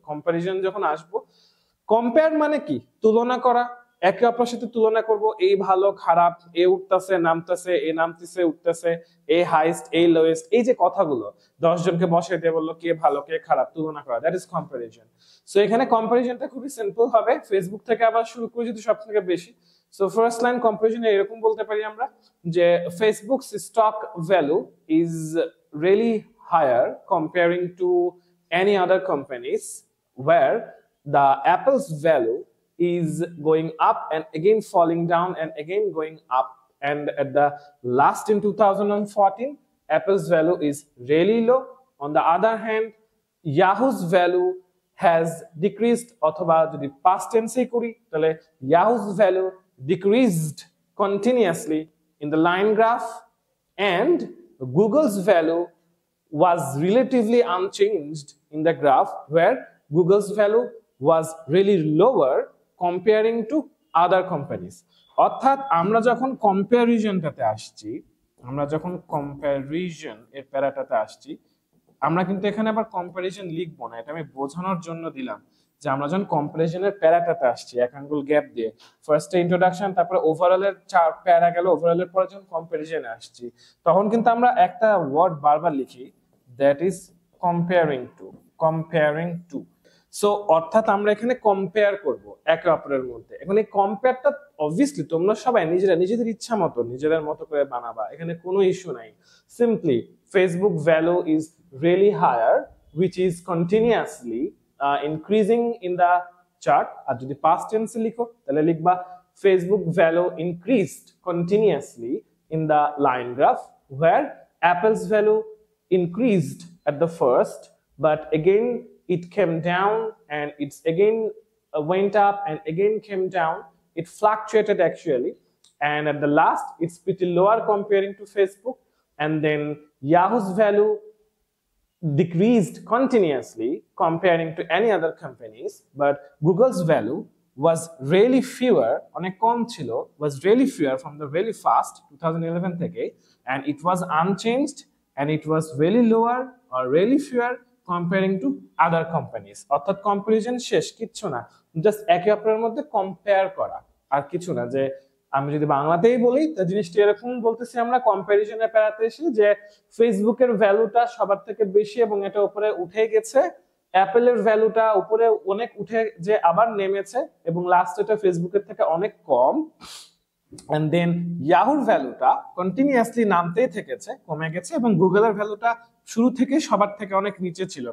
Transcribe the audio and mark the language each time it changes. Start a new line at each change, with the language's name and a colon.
Bangla: Comparison যখন আসবো, compare মানে কি, তুলনা করা, একে অপরের সাথে তুলনা করব, এই ভালো খারাপ, এ উঠতেছে নামতেছে, এ নামতেছে উঠতেছে, এ হাইস্ট এ লোয়েস্ট, এই যে কথাগুলো 10 জনকে বসে দিয়ে বললো কে ভালো কে খারাপ, তুলনা করা,
English: That is comparison.
Bangla: সো এখানে কম্পারিজনটা খুবই সিম্পল হবে, ফেসবুক থেকে আবার শুরু করে যদি সব থেকে বেশি।
English: so first line কম্পারিজনে
Bangla: এরকম বলতে পারি আমরা যে
English: Facebook's stock value is really higher comparing to any other companies, where the Apple's value is going up and again falling down and again going up, and at the last in 2014 Apple's value is really low On the other hand, Yahoo's value has decreased,
Bangla: অথবা যদি
English: past tense
Bangla: করি তাহলে
English: Yahoo's value decreased continuously in the line graph, and Google's value was relatively unchanged in the graph, where Google's value was really lower comparing to other companies.
Bangla: অর্থাৎ আমরা যখন কম্প্যারিজনটাতে আসছি, আমরা যখন কম্প্যারিজন এর প্যারাটাতে আসছি, আমরা কিন্তু এখানে আবার কম্প্যারিজন লিখবো না, এটা আমি বোঝানোর জন্য দিলাম যে আমরা যখন কম্প্যারিজনের প্যারাটাতে আসছি এক আঙ্গুল গ্যাপ দিয়ে, ফার্স্টে ইন্ট্রোডাকশন, তারপরে ওভারঅলের 4 প্যারা গেল, ওভারঅলের পরে যখন কম্প্যারিজনে আসছি তখন কিন্তু আমরা একটা ওয়ার্ড বারবার লিখি,
English: that is comparing to,
Bangla: comparing two. So অর্থাৎ আমরা এখানে কম্পেয়ার করব একে অপরের মধ্যে। এখন এই কম্পেয়ারটা অবভিয়াসলি তোমরা সবাই নিজেদের ইচ্ছা মতো নিজেদের মতো করে বানাবা, এখানে কোনো ইস্যু নাই।
English: simply Facebook value is really higher which is continuously increasing in the chart,
Bangla: আর যদি
English: past tense
Bangla: লিখো তাহলে লিখবা
English: Facebook value increased continuously in the line graph, where Apple's value increased at the first, but again it came down, and it's again went up and again came down. It fluctuated actually, and at the last it's pretty lower comparing to Facebook. And then Yahoo's value decreased continuously comparing to any other companies, but Google's value was really fewer,
Bangla: অনেক কম ছিল,
English: was really fewer from the really fast 2011 থেকে, and it was unchanged, and it was really lower or really fewer comparing to other companies.
Bangla: অর্থাৎ comparison শেষ, কিচ্ছু না, just একে অপরের মধ্যে কম্পেয়ার করা, আর কিছু না। যে আমি যদি বাংলাতেই বলি তা জিনিসটা এরকম বলতেছি আমরা কম্প্যারিজনের প্যারাতে এসে, যে ফেসবুকের ভ্যালুটা সবার থেকে বেশি এবং এটা উপরে উঠে গেছে, অ্যাপেলের ভ্যালুটা উপরে অনেক উঠে যে আবার নেমেছে, এবং লাস্ট এটা ফেসবুকের থেকে অনেক কম, and then ইয়াহুর ভ্যালুটা কন্টিনিউয়াসলি নামতেই থেকেছে, কমে গেছে, এবং গুগলের ভ্যালুটা শুরু থেকে সবার থেকে অনেক নিচে ছিল।